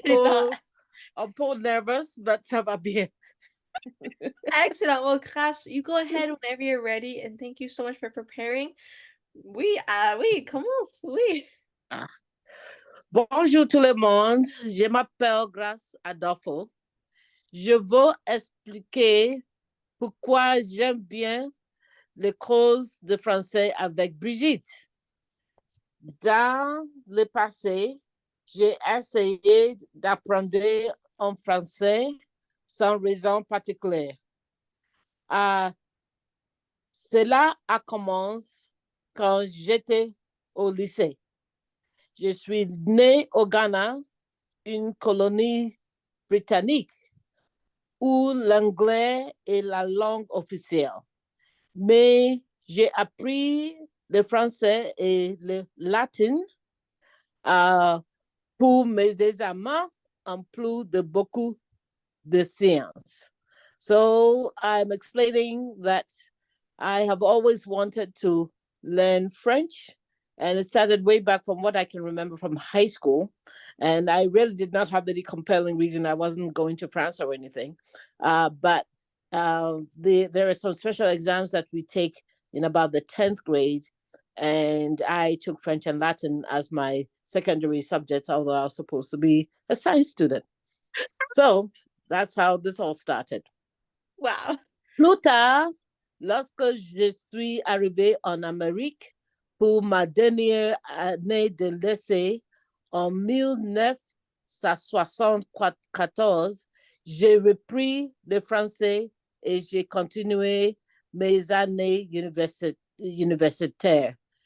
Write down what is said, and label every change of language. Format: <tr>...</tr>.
<fr>peu, un peu</fr> <en>nervous, but</en> <fr>ça va bien.</fr> <en>excellent. Well, Grace, you go ahead whenever you're ready, and thank you so much for preparing.</en> <fr>Oui, commence, oui. Ah. Bonjour tout le monde. Je m'appelle Grace Adolfo. Je veux expliquer pourquoi j'aime bien les cours de français avec Brigitte. Dans le passé, j'ai essayé d'apprendre en français sans raison particulière. Euh, Cela a commencé quand j'étais au lycée. Je suis née au Ghana, une colonie britannique où l'anglais est la langue officielle. Mais j'ai appris le français et le latin euh, pour mes examens en plus de beaucoup de sciences.</fr> <en>So I'm explaining that I have always wanted to learn French, and it started way back from what I can remember from high school. And I really did not have any compelling reason. I wasn't going to France or anything. But there are some special exams that we take in about the 10th grade. And I took French and Latin as my secondary subjects, although I was supposed to be a science student. So that's how this all started. Wow.</en> <fr>Plus tard, lorsque je suis arrivée en Amérique pour ma dernière année de lycée en 1974, j'ai repris le français et j'ai continué mes années universitaires.</fr>